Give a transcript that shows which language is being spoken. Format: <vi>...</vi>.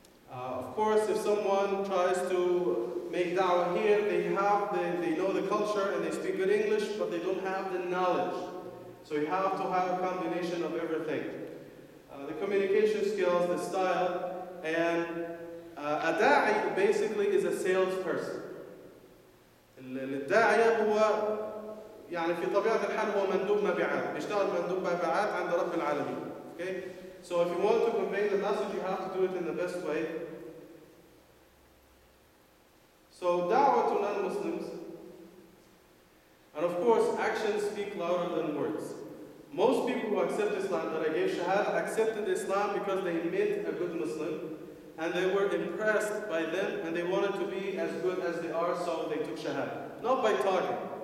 <en>Of course, if someone tries to make da'wah here, they know the culture and they speak good English, but they don't have the knowledge. So you have to have a combination of everything. The communication skills, the style, and a da'i basically is a salesperson.</en> <ar>الداعية هو في طبيعة الحال هو مندوب مبيعات، بيشتغل مندوب مبيعات عند رب العالمين.</ar> <en>Okay? So if you want to convey the message, you have to do it in the best way. So da'wah to non-Muslims, and of course actions speak louder than words. Most people who accept Islam that I gave Shahada accepted Islam because they met a good Muslim and they were impressed by them and they wanted to be as good as they are, so they took Shahada. Not by talking.</en>